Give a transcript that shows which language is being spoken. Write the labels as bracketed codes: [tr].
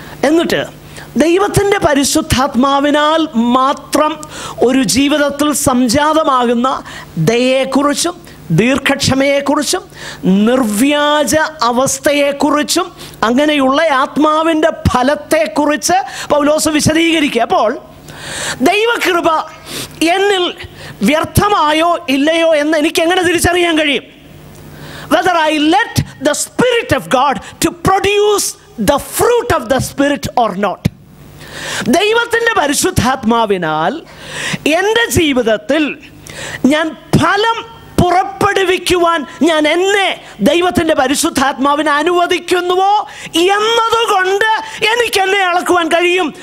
[ml] എന്നിട്ട് ദൈവത്തിൻ്റെ പരിശുദ്ധാത്മാവിനാൽ മാത്രം ഒരു ജീവിതത്തിൽ സംജാതമാകുന്ന ദയയെക്കുറിച്ചും ദീർഘക്ഷമയെക്കുറിച്ചും നിർവ്യാജ അവസ്ഥയെക്കുറിച്ചും അങ്ങനെയുള്ള ആത്മാവിൻ്റെ ഫലത്തെക്കുറിച്ച് പൗലോസ് വിശദീകരിക്കുക. അപ്പോൾ ദൈവകൃപ എന്നിൽ വ്യർത്ഥമായോ ഇല്ലയോ എന്ന് എനിക്ക് എങ്ങനെ തിരിച്ചറിയാൻ കഴിയും? [en] Whether I let the Spirit of God to produce the fruit of the Spirit or not. [ml] ദൈവത്തിൻ്റെ പരിശുദ്ധാത്മാവിനാൽ എൻ്റെ ജീവിതത്തിൽ ഞാൻ ഫലം പുറപ്പെടുവിക്കുവാൻ ഞാൻ എന്നെ ദൈവത്തിൻ്റെ പരിശുദ്ധാത്മാവിനെ അനുവദിക്കുന്നുവോ എന്നതുകൊണ്ട് എനിക്ക് എന്നെ അളക്കുവാൻ കഴിയും.